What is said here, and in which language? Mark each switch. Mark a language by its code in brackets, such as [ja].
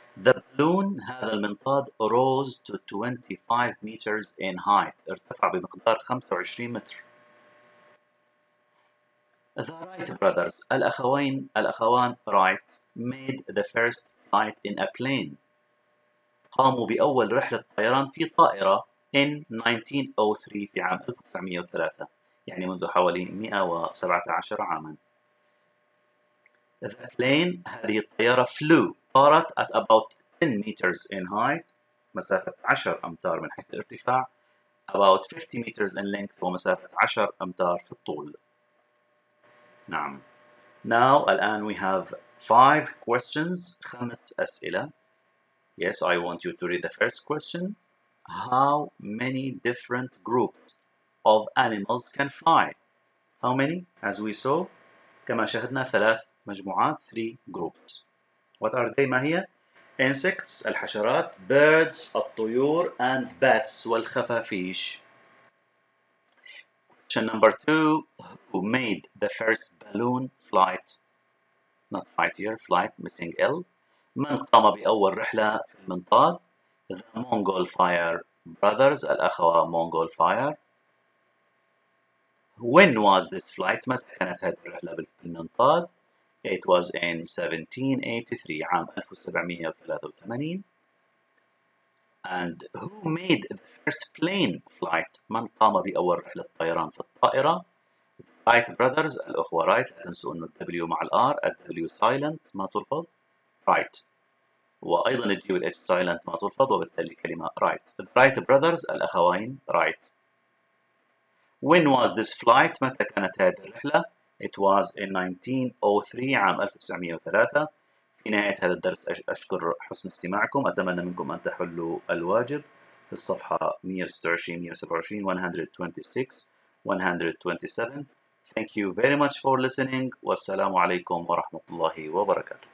[en] The balloon [ar] هذا المنطاد [en] rose to 25 meters in height. [ar] ارتفع بمقدار 25 متر. [en] The Wright brothers الأخوان Wright made the first flight in a plane. [ar] قاموا بأول رحلة طيران في طائرة [en] in 1903 [ar] في عام 1903 يعني منذ حوالي 117 عاما. [en] The plane [ar] هذه الطيارة [en] flew طارت at about 10 meters in height [ar] مسافة 10 أمتار من حيث الارتفاع [en] about 50 meters in length [ar] ومسافة 10 أمتار في الطول. نعم. [en] Now الآن we have 5 questions [ar] 5 أسئلة. [en] Yes, I want you to read the first question. How many different groups of animals can fly? How many? As we saw [ar] كما شاهدنا 3 مجموعات [en] 3 groups. What are they? [ar] ما هي؟ [en] Insects الحشرات, birds الطيور, and bats والخفافيش. Question number 2. Who made the first balloon flight? Not flight here, flight, missing L. [ar] من قام بأول رحلة في المنطاد؟ [en] The Mongol Fire brothers [ar] الأخوة Mongol Fire. [en] When was this flight? [ar] متى كانت هذه الرحلة بالمنطاد؟ [en] It was in 1783 [ar] عام 1783. [en] And who made the first plane flight? [ar] من قام بأول رحلة طيران في الطائرة؟ [en] The Wright brothers [ar] الأخوة رايت. لا تنسوا أن الW مع الR الW silent ما تلفظ right. وأيضا تجيب الH silent ما تلفظ وبالتالي كلمة right. [en] The Wright brothers الأخوين right. When was this flight? [ar] متى كانت هذه الرحلة؟ [en] It was in 1903 [ar] عام 1903. في نهاية هذا الدرس أشكر حسن استماعكم. أتمنى منكم أن تحلوا الواجب في الصفحة 126 127 126 127. [en] Thank you very much for listening. [ar] والسلام عليكم ورحمة الله وبركاته.